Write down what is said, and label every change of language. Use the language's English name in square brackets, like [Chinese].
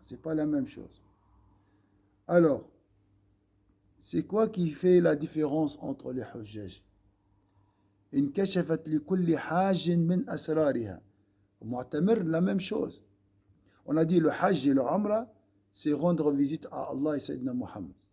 [French] Ce n'est pas la même chose. Alors, c'est quoi qui fait la différence entre les Hujjaj? [Arabic] انكشفت لكل حاج من أسرارها. [French] Mu'tamir, la même chose. On a dit le Hajj et le Umrah, c'est rendre visite à Allah et Sayyidina Muhammad.